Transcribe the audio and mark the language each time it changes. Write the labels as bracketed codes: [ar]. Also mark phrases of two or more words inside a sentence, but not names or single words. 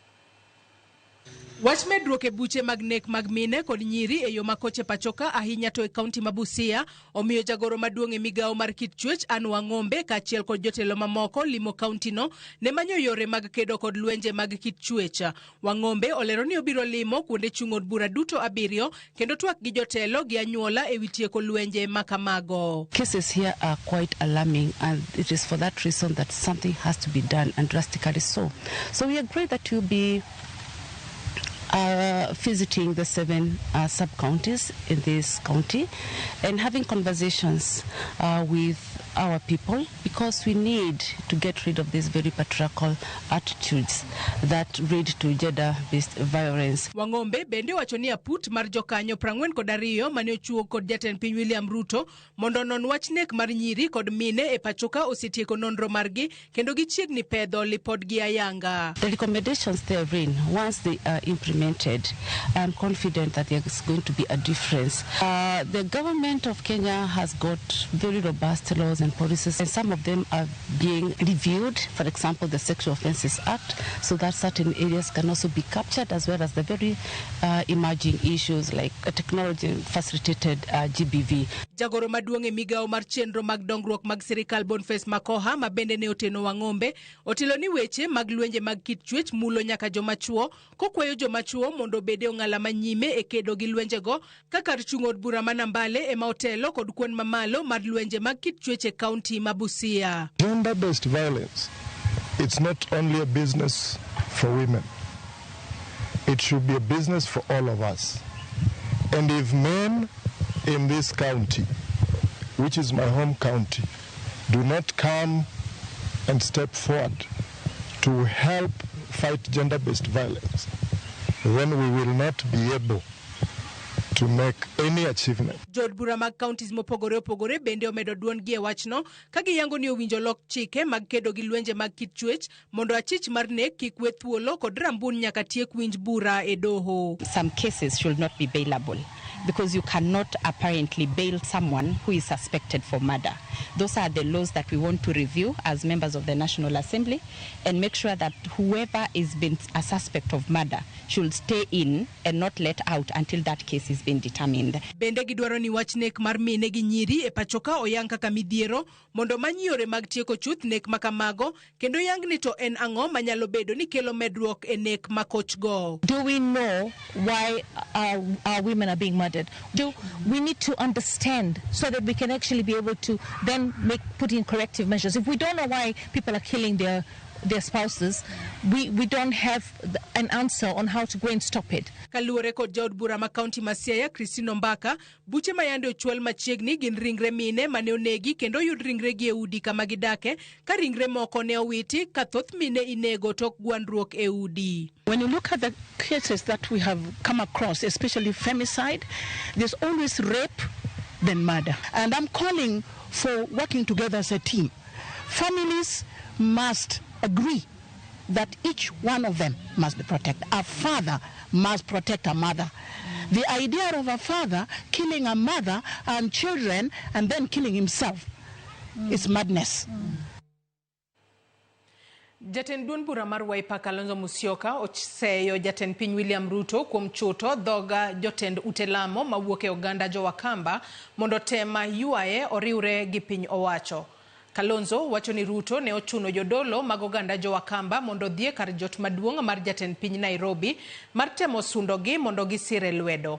[luo] Wach medruok e buche mag nek mag mine kod nyiri e yo makoche pachoka ahinya to e kaunti ma Busia omiyo jagoro maduong' e migao mar kit chwech Anne Wang'ombe kaachiel kod jotelo mamoko limo kaunti no ne manyo yore mag kedo kod lwenje mag kit chwech. Wang'ombe olero ni obiro limo kuonde chung' od bura duto 7 kendo twak gi jotelo gi anyuola e wi tieko lwenje makamago. [en] Cases here are quite alarming, and it is for that reason that something has to be done, and drastically so. So we agree that you'll be visiting the 7 sub-counties in this county and having conversations with our people, because we need to get rid of these very patriarchal attitudes that lead to gender-based violence. [luo] Wang'ombe bende wacho ni aput mar jokanyo 42 mane ochuo kod jatend piny William Ruto mondo non wach nek mar nyiri kod mine e pachoka osetieko nonro margi kendo gichiegni pedho lipodgi ayanga. [en] The recommendations therein, once they are implemented, I'm confident that there's going to be a difference. The government of Kenya has got very robust laws and policies, and some of them are being reviewed, for example the Sexual Offences Act, so that certain areas can also be captured, as well as the very emerging issues like technology facilitated GBV. [luo] Jagoro maduong' e migao mar chenro mag dongruok mag sirikal Boniface Makoha mabende ne oteno Wang'ombe otelo ni weche mag lwenje mag kit chwech mulo nyaka jomachuo, kokwayo jomachuo mondo bede ong'ala manyime e kedo gi lwenje go kaka chung' od bura ma Nambale ema otelo kod kwan mamalo mar lwenje mag kit chwech e kaunti ma Busia. [en] Gender-based violence, it's not only a business for women. It should be a business for all of us. And if men in this county, which is my home county, do not come and step forward to help fight gender-based violence, then we will not be able to make any achievement. [luo] Jod bura mag counties mopogore opogore bende omedo duon gi e wachno ka giyango ni owinjo lok chike mag kedo gi lwenje mag kit chwech mondo achich mar nek kik we thuolo kod rambun nyaka tiek winj bura e doho. [en] Some cases should not be bailable, because you cannot apparently bail someone who is suspected for murder. Those are the laws that we want to review as members of the National Assembly and make sure that whoever is been a suspect of murder should stay in and not let out until that case is been determined. [luo] Bende gidwaro ni wach nek mar mine gi nyiri e pachoka oyang kaka midhiero mondo manyore mag tieko chuth nek makamago kendo yang ni to en ang'o manyalo bedo ni kelo medruok e nek makoch go. [en] Do we know why our women are being murdered? Do we need to understand so that we can actually be able to then put in corrective measures? If we don't know why people are killing their spouses, we don't have an answer on how to go and stop it. [luo] Kaluore kod jaod bura ma kaunti ma Siaya Christine Ombaka, buche mayande ochwal machiegni gin ringre mine mane onegi kendo yud ringre gi e udi kama gidake ka ringre moko ne owiti ka thoth mine inego tok gwandruok e udi. [en] When you look at the cases that we have come across, especially femicide, there's always rape than murder. And I'm calling for working together as a team. Families must agree that each one of them must be protected. A father must protect a mother. The idea of a father killing a mother and children and then killing himself is madness. [luo] Jatend duond bura mar Wiper Kalonzo Musyoka oseyo jatend piny William Ruto kuom chuto dhoga jotend utelamo mawuok e oganda Jo-Wakamba mondo tema yuaye oriwre gi piny owacho. Kalonzo wacho ni Ruto ne ochuno jodolo mag oganda Jo-Wakamba mondo dhie kar jot maduong' mar jatend piny Nairobi mar temo sundogi mondo gisire lwedo.